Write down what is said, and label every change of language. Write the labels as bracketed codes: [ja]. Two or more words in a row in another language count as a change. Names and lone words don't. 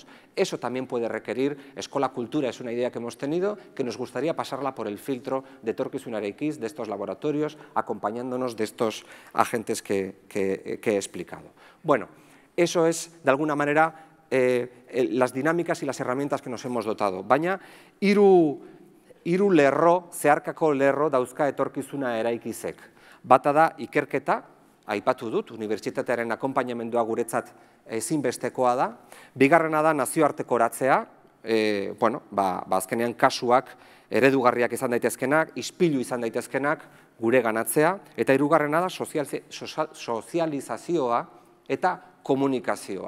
[es] Eso también puede requerir, Eskola Kultura es una idea que hemos tenido, que nos gustaría pasarla por el filtro de etorkizunarekin, de estos laboratorios, acompañándonos de estos agentes que he explicado. Bueno, eso es, de alguna manera, las dinámicas y las herramientas que nos hemos dotado. [eu] Baina, hiru lerro, zeharkako lerro dauzka etorkizuna eraikizek. Bata da ikerketa, aipatu dut, unibertsitatearen akonpainamendua guretzat ezinbestekoa da. Bigarrena da nazioartekoratzea, azkenean kasuak eredugarriak izan daitezkenak, ispilu izan daitezkenak, gure ganatzea, eta hirugarrena da sozializazioa eta komunikazioa.